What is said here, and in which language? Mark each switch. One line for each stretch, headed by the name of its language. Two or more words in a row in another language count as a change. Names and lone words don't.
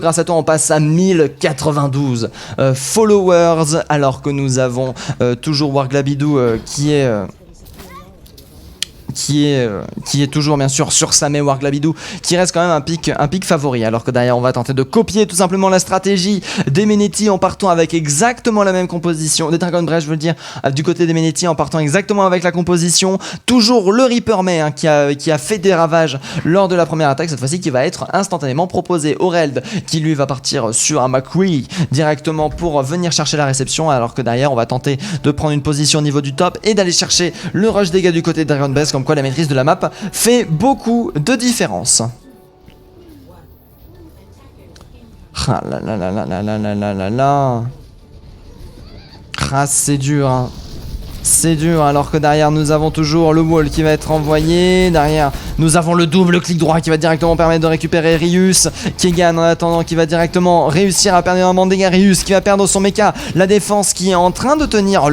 French: Grâce à toi, on passe à 1092 followers, alors que nous avons toujours Warglabidou qui est toujours bien sûr sur Samé Warglabidou, qui reste quand même un pic favori, alors que derrière on va tenter de copier tout simplement la stratégie d'Emeneti en partant avec exactement la même composition, des Dragon Breath je veux dire, du côté d'Emeneti en partant exactement avec la composition, toujours le Reaper May, hein, qui a fait des ravages lors de la première attaque, cette fois-ci qui va être instantanément proposé. Aureld qui lui va partir sur un McCree directement pour venir chercher la réception, alors que derrière on va tenter de prendre une position au niveau du top et d'aller chercher le rush dégâts du côté de Dragon Breath, comme quoi la maîtrise de la map fait beaucoup de différence. Ah là là là là là là là là là là. Ah, c'est dur, hein. C'est dur, alors que derrière nous avons toujours le wall qui va être envoyé. Derrière nous avons le double clic droit qui va directement permettre de récupérer Rius. Kegan en attendant qui va directement réussir à perdre énormément de dégâts. Rius qui va perdre son mecha. La défense qui est en train de tenir.